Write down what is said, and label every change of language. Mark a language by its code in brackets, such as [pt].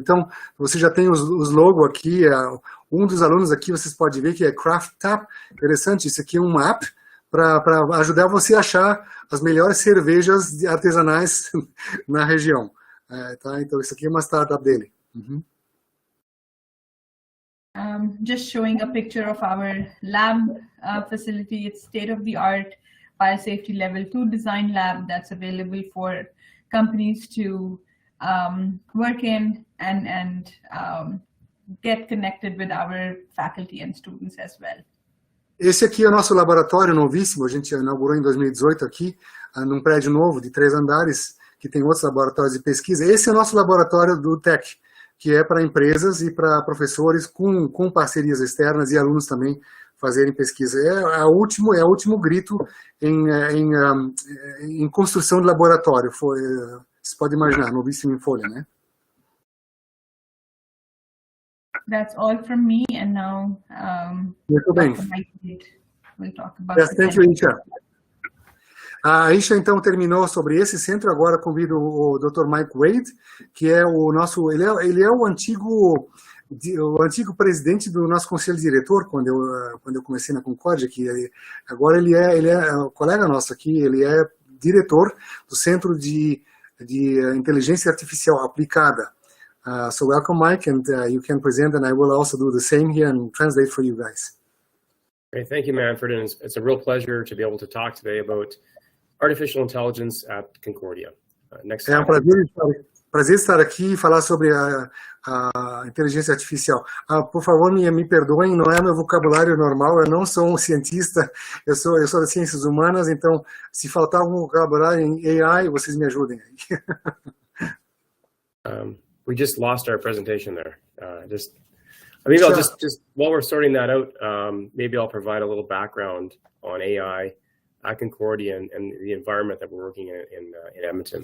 [pt] Então, você já tem os logos aqui, um dos alunos aqui, vocês podem ver que é Craft Tap, interessante, isso aqui é um app para ajudar você a achar as melhores cervejas artesanais na região. Tá? Então, isso aqui é uma startup dele. Uhum. [en] Just showing a picture of our lab facility. It's state-of-the-art biosafety level 2 design lab that's available for companies to work in and get connected with our faculty and students as well. [pt] Esse aqui é o nosso laboratório novíssimo, a gente inaugurou em 2018 aqui, num prédio novo de 3 andares, que tem outros laboratórios de pesquisa. Esse é o nosso laboratório do TEC, que é para empresas e para professores com parcerias externas e alunos também fazerem pesquisa. É o último grito em construção de laboratório. Você pode imaginar, novíssimo em folha, né? [en] That's all from me, and now [pt] Muito bem. [en] We'll talk about Thank you, Isha. [pt] A Isha, então, terminou sobre esse centro. Agora convido o Dr. Mike Wade, que é o nosso... Ele é o antigo presidente do nosso conselho diretor, quando eu comecei na Concórdia, agora ele é um colega nosso aqui, ele é diretor do Centro de Inteligência Artificial Aplicada. [en] So welcome, Mike, and you can present, and I will also do the same here and translate for you guys. Great, thank you, Manfred, and it's a real pleasure to be able to talk today about artificial intelligence at Concordia. Next slide. [pt] Prazer estar aqui e falar sobre a inteligência artificial. Por favor, me perdoem, não é meu vocabulário normal, eu não sou um cientista, eu sou das ciências humanas, então, se faltar algum vocabulário em AI, vocês me ajudem aí. [en] We just lost our presentation there. Maybe I'll just while we're sorting that out, maybe I'll provide a little background on AI at Concordia and the environment that we're working in Edmonton.